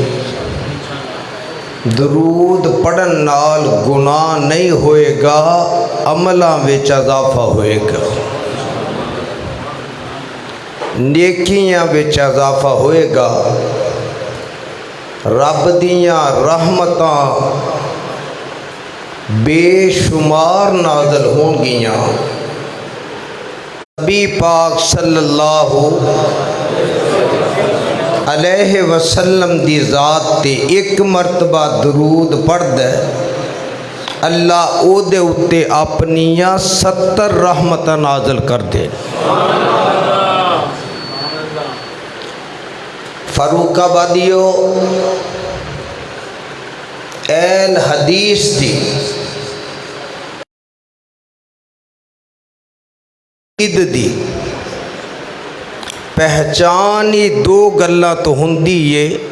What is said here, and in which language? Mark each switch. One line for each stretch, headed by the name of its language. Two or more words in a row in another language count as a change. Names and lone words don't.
Punjabi: درود پڑھن نال گناہ نہیں ہوئیگا، عملاں وچ اضافہ ہوئیگا، نیکیاں وچ اضافہ ہوئیگا، رب دیاں رحمتاں بےشمار نازل ہونگیاں. نبی پاک
Arabic: صلى الله عليه وسلم
Punjabi: دی ذات تے اک مرتبہ درود پڑھدا اللہ اودے اتے اپنیاں 70 رحمتاں نازل کر دے. فاروق آبادیو اہل حدیث دی دی پہچان ہی دو گلاں تو ہندی ہے,